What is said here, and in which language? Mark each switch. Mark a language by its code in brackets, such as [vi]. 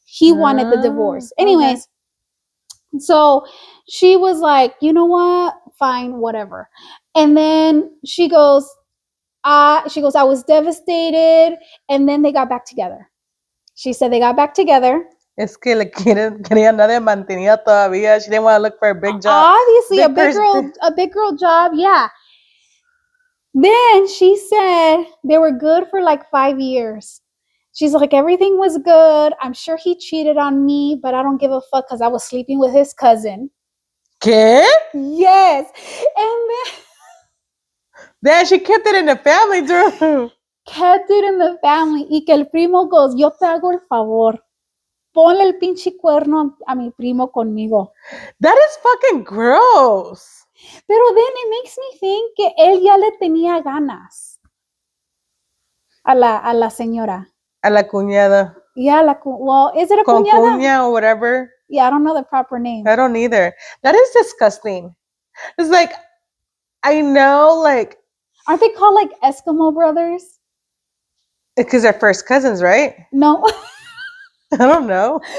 [en] He wanted the divorce. Anyways, okay. So she was like, you know what? Fine, whatever. And then she goes, I was devastated. And then they got back together. She said they got back together. [es] Es que le quería andar de mantenida todavía. [en] She didn't want to look for a big job. Obviously, a big girl job, yeah. Then she said they were good for like 5 years. She's like, everything was good. I'm sure he cheated on me, but I don't give a fuck because I was sleeping with his cousin. [es] ¿Qué? [en] Yes. And then she kept it in the family, Drew. Kept it in the family. [es] Y que el primo [en] goes, [es] yo te hago el favor. Ponle el pinche cuerno a mi primo conmigo. [en] That is fucking gross. [es] Pero [en] then it makes me think [es] que él ya le tenía ganas a la señora. A la cuñada. [en] Yeah, well, is it a cuñada? Cuña or whatever. Yeah, I don't know the proper name. I don't either. That is disgusting. It's like, I know, like... Aren't they called like Eskimo brothers? Because they're first cousins, right? No. I don't know.